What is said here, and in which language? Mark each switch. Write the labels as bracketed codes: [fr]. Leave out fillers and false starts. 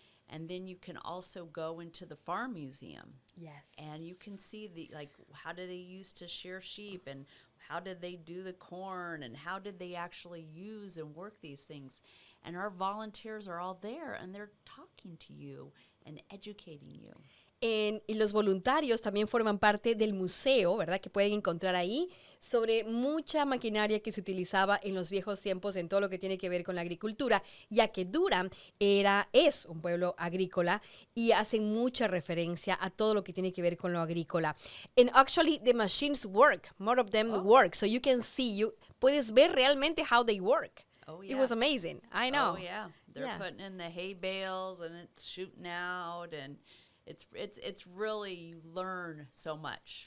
[en] And then you can also go into the farm museum. Yes. And you can see how did they used to shear sheep, and how did they do the corn, and how did they actually use and work these things. And our volunteers are all there, and they're talking to you and educating you. [es] Y los voluntarios también forman parte del museo, ¿verdad? Que pueden encontrar ahí sobre mucha maquinaria que se utilizaba en los viejos tiempos en todo lo que tiene que ver con la agricultura, ya que Durham es un pueblo agrícola y hacen mucha referencia a todo lo que tiene que ver con lo agrícola. [en] And actually the machines work, more of them work, so you can see, [es] puedes ver realmente [en] how they work. Oh, yeah. It was amazing, I know. Oh, yeah. They're putting in the hay bales, and it's shooting out, and it's really, you learn so much.